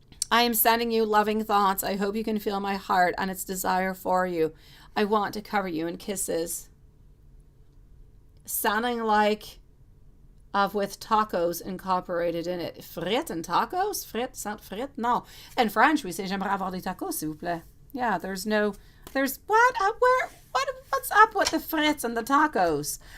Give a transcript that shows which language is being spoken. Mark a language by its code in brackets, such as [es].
[en] I am sending you loving thoughts. I hope you can feel my heart and its desire for you. I want to cover you in kisses. Sounding like with tacos incorporated in it. Frites and tacos? Frites, not frites? No. In French, we say, [fr] j'aimerais avoir des tacos, s'il vous plaît. [en] Yeah, there's what? What's up with the frites and the tacos?